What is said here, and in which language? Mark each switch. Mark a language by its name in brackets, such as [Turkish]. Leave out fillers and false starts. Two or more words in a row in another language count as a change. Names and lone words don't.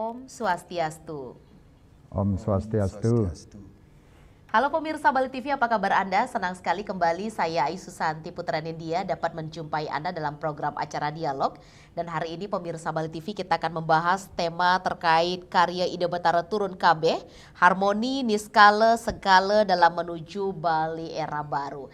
[Indonesian] Swastiastu. Om Swastiastu. Halo pemirsa Bali TV, apa kabar Anda? Senang sekali kembali saya Ai Susanti Putra Nindya dapat menjumpai Anda dalam program acara Dialog. Dan hari ini pemirsa Bali TV kita akan membahas tema terkait karya Ida Batara Turun KB, harmoni niskala segala dalam menuju Bali era baru.